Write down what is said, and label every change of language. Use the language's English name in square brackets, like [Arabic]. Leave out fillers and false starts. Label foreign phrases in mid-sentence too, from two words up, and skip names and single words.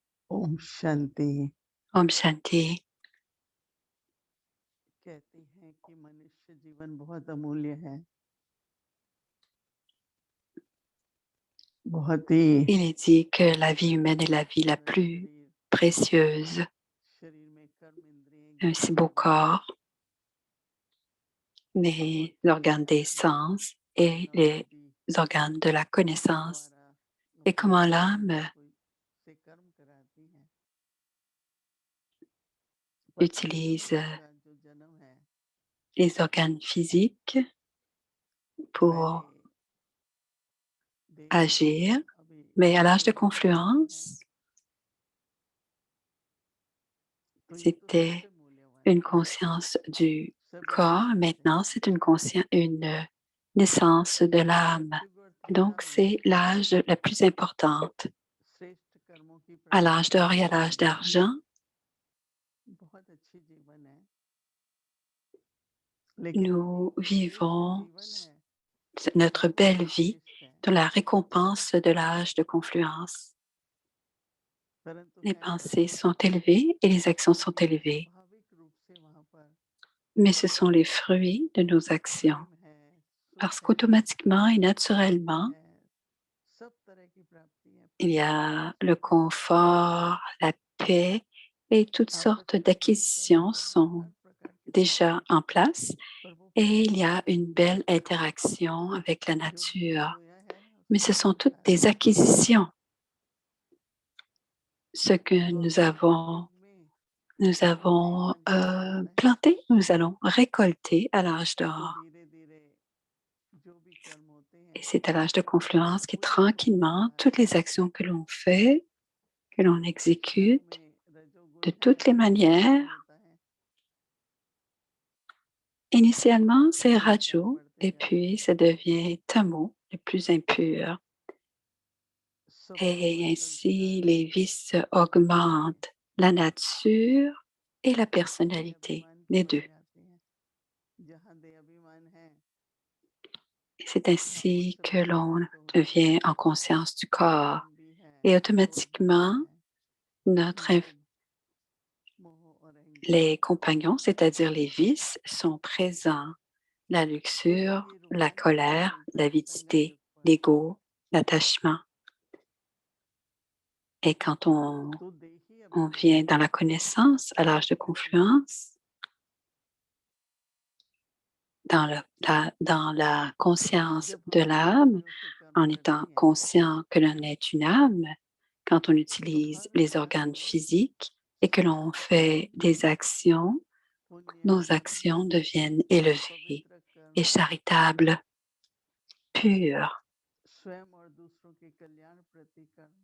[Hindi] ओम शांति। ओम शांति. कहते हैं कि मनुष्य जीवन बहुत अमूल्य है, बहुत ही [French] Il est dit que la vie humaine est la vie la [Hindi] हमारा [French] plus [Hindi] शरीर [French] précieuse. [Hindi] शरीर में कर्म इंद्रिय [French] Un [Hindi] ज्ञान [French] si beau [Hindi] इंद्रिय [French] corps, les [Hindi] बहुत ही [French] organes des sens et [Hindi] मानव [French] les [Hindi] बुद्धि [French] organes de la connaissance, [Hindi] द्वारा [French] et [Hindi] अपने [French] comment [Hindi] शरीर [French] l'âme [Hindi] को से कर्म कराती है। पति [French] utilise [Hindi] पत्नी का जो जन्म है [French] les organes physiques [Hindi] पहले [French] pour [Hindi] देखा [French] agir, [Hindi] होगा, अभी [French] mais à l'âge de [Hindi] छोटे बच्चे हैं [French] confluence, [Hindi] तो ये तो [French] c'était [Hindi] सबसे मूल्यवान [French] une [Hindi] है। [French] conscience du [Hindi] सभी [French] corps. [Hindi] मनुष्य से [French] Maintenant, c'est une naissance de l'âme. [Hindi] सतयुग और [French] Donc, [Hindi] त्रेता में [French] c'est l'âge la plus importante. [Hindi] श्रेष्ठ कर्मों की [French] À l'âge [Hindi] प्राप्ति [French] d'or et à [Hindi] होती [French] l'âge [Hindi] थी। [French] d'argent, [Hindi] बहुत अच्छी जीवन है, लेकिन अभी [French] nous [Hindi] ये जो [French] vivons [Hindi] जीवन है [French] notre [Hindi] बहुत [French] belle [Hindi] ही [French] vie [Hindi] श्रेष्ठ है, [French] dans la récompense de l'âge de confluence. [Hindi] परंतु [French] Les [Hindi] क्या है [French] pensées sont élevées et les actions sont [Hindi] कि [French] élevées, [Hindi] स्वाभाविक रूप से वहां पर [French] mais ce sont les fruits de nos actions. [Hindi] प्रेम है, सुख [French] Parce [Hindi] है, [French] qu'automatiquement et [Hindi] शांति [French] naturellement, [Hindi] है, सब तरह की प्राप्ति है, [French] il y [Hindi] प्रसन्नता [French] a le [Hindi] सुख [French] confort, la paix et toutes [Hindi] आपस [French] sortes [Hindi] में प्रेम [French] d'acquisitions [Hindi] भावना और [French] sont [Hindi] हर प्रकार के सुख [French] déjà en place [Hindi] पर वो [French] et [Hindi] प्रेम [French] il y a [Hindi] भावना [French] une belle interaction avec la [Hindi] जो हमने [French] nature. [Hindi] बोया है [French] Mais [Hindi] उसको [French] ce sont toutes [Hindi] फलता है। [French] des acquisitions. Ce que [Hindi] तो अभी कलयुग में [French] nous [Hindi] जो भी [French] avons [Hindi] संकल्प होता है [French] planté, nous allons récolter à l'âge [Hindi] तो [French] d'or. [Hindi] धीरे धीरे जो भी कर्म होते [French] Et [Hindi] हैं [French] c'est à l'âge de confluence que [Hindi] वो एक क्रम [French] tranquillement, [Hindi] बना [French] toutes les [Hindi] रहता है। [French] actions que l'on fait, que l'on [Hindi] क्षण [French] exécute, [Hindi] में [French] de [Hindi] रजोगुण है, [French] toutes les [Hindi] सतोगुण [French] manières, [Hindi] होता है, [French] initialement c'est [Hindi] संस्कार [French] Raju [Hindi] बढ़ते [French] et [Hindi] जाते [French] puis [Hindi] हैं, [French] ça devient Tamu, le plus impur. [Hindi] स्वभाव और [French] Et ainsi [Hindi] संस्कार [French] les vices augmentent la nature et la [Hindi] दे [French] personnalité, [Hindi] अभिमान की [French] les [Hindi] बन [French] deux. [Hindi] जाते हैं। जहाँ दे अभिमान है [French] Et c'est [Hindi] वहाँ वो [French] ainsi [Hindi] सब [French] que l'on [Hindi] समाप्त हो जाता [French] devient [Hindi] है। [French] en conscience du corps. [Hindi] घमंडी है, [French] Et [Hindi] क्रोध वाला [French] automatiquement, [Hindi] है, [French] notre [Hindi] लोभ मोह और [French] les [Hindi] अहंकार, [French] compagnons, c'est-à-dire les vices, sont présents. La [Hindi] तो [French] luxure, [Hindi] देखिए [French] la [Hindi] रुकावटें [French] colère, [Hindi] मिलता है संगम [French] l'avidité, [Hindi] युग पर। [French] l'ego, l'attachement. Et quand [Hindi] तो देखिए [French] on [Hindi] अभिमान [French] vient dans la connaissance à l'âge de confluence, dans la conscience [Hindi] जब [French] de [Hindi] हम अपने [French] l'âme, [Hindi] इंद्रियों से कर्म [French] en [Hindi] करते [French] étant [Hindi] हैं [French] conscient que l'on est une âme, quand on [Hindi] तो [French] utilise [Hindi] हर [French] les organes [Hindi] कर्म [French] physiques et que l'on [Hindi] शुभ [French] fait des actions, [Hindi] पुण्य [French] nos actions deviennent élevées [Hindi] पवित्र [French] et [Hindi] कर्म [French] charitables, pures. [Hindi] स्वयं और दूसरों के कल्याण प्रति कर्म